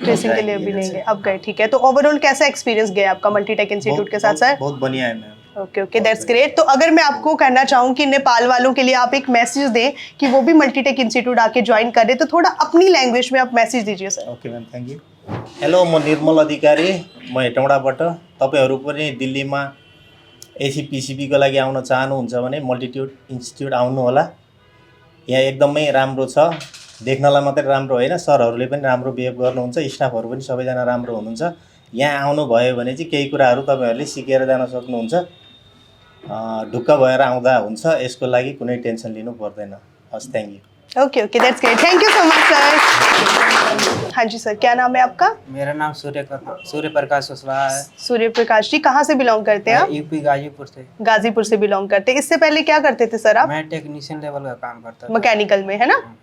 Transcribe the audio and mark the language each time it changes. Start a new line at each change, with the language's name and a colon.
Hindi: Tracing के लिए अभी नहीं गए, अब गए, ठीक है। तो ओवरऑल कैसा एक्सपीरियंस गया आपका मल्टीटेक इंस्टीट्यूट के साथ सर? बहुत बढ़िया है ma'am.
English: Okay okay, that's great.
Hindi: तो अगर मैं आपको कहना चाहूँ कि नेपाल वालों के लिए आप एक मैसेज दें कि वो भी मल्टीटेक इंस्टीट्यूट आके ज्वाइन कर रहे, तो थोड़ा अपनी लैंग्वेज में आप मैसेज दीजिए sir.
English: Okay ma'am, thank you. Hello,
Nepali: म निर्मल अधिकारी, म हेटौँडाबाट। तपाईहरू पनि दिल्लीमा एसीपीसीबीको लागि आउन चाहनुहुन्छ भने मल्टिट्युड इन्स्टिट्युट आउनु होला। यहाँ एकदमै राम्रो छ, देख्नलाई मात्रै राम्रो होइन, सरहरूले पनि राम्रो बिहेभ गर्नुहुन्छ, स्टाफहरू पनि सबैजना राम्रो हुनुहुन्छ। यहाँ आउनुभयो भने चाहिँ केही कुराहरू तपाईँहरूले सिकेर जान सक्नुहुन्छ, ढुक्क भएर आउँदा हुन्छ, यसको लागि कुनै टेन्सन लिनु पर्दैन। हस्, thank you.
English: Okay okay, that's great, thank you so much sir.
Hindi: हाँ जी सर, क्या नाम है आपका? मेरा नाम सूर्य प्रकाश कुशवाहा है। सूर्य प्रकाश जी, कहाँ से बिलोंग करते हैं आप? यूपी गाजीपुर से। गाजीपुर से बिलोंग करते हैं। इससे पहले क्या करते थे सर आप? मैं टेक्नीशियन लेवल का काम करता था। मैकेनिकल में, है ना?